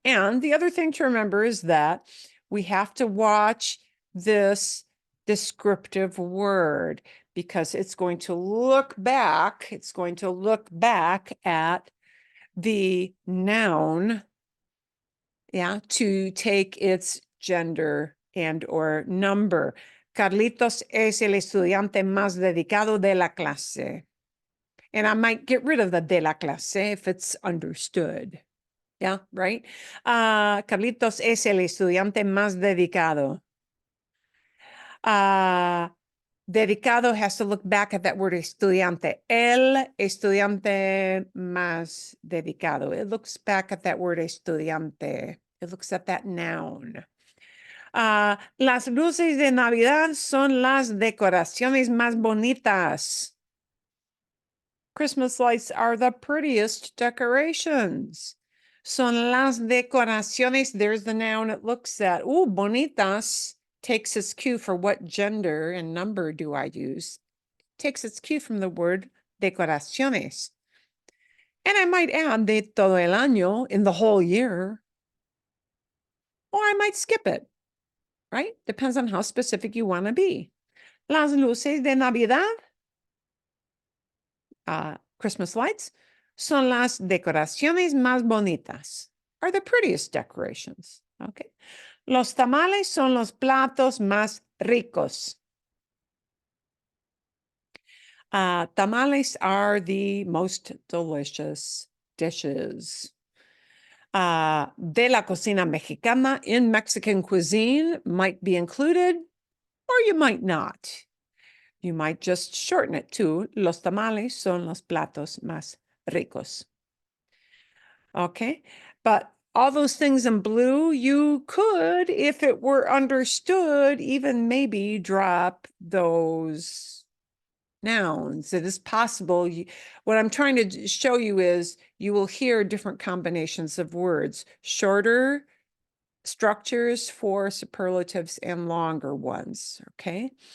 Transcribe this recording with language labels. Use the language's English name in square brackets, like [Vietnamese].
[English] And the other thing to remember is that we have to watch this descriptive word because it's going to look back. It's going to look back at the noun, yeah, to take its gender and or number. [Spanish] Carlitos es el estudiante más dedicado de la clase. [English] And I might get rid of the [Spanish] de la clase [English] if it's understood. Yeah, right? [Spanish] Carlitos es el estudiante más dedicado. [English] Dedicado has to look back at that word estudiante. [Spanish] El estudiante más dedicado. [English] It looks back at that word estudiante. It looks at that noun. [Spanish] Las luces de Navidad son las decoraciones más bonitas. [English] Christmas lights are the prettiest decorations. [Spanish] Son las decoraciones. [English] There's the noun it looks at. Ooh, bonitas takes its cue for what gender and number do I use. Takes its cue from the word decoraciones. And I might add [Spanish] de todo el año, [English] in the whole year. Or I might skip it, right? Depends on how specific you want to be. [Spanish] Las luces de Navidad, [English] Christmas lights, [Spanish] son las decoraciones más bonitas, [English] are the prettiest decorations, okay? [Spanish] Los tamales son los platos más ricos. [English] Tamales are the most delicious dishes. [Spanish] De la cocina mexicana, [English] in Mexican cuisine, might be included, or you might not. You might just shorten it to [Spanish] los tamales son los platos más ricos. [English] Okay, but all those things in blue, you could, if it were understood, even maybe drop those nouns. It is possible. What I'm trying to show you is you will hear different combinations of words, shorter structures for superlatives and longer ones. Okay.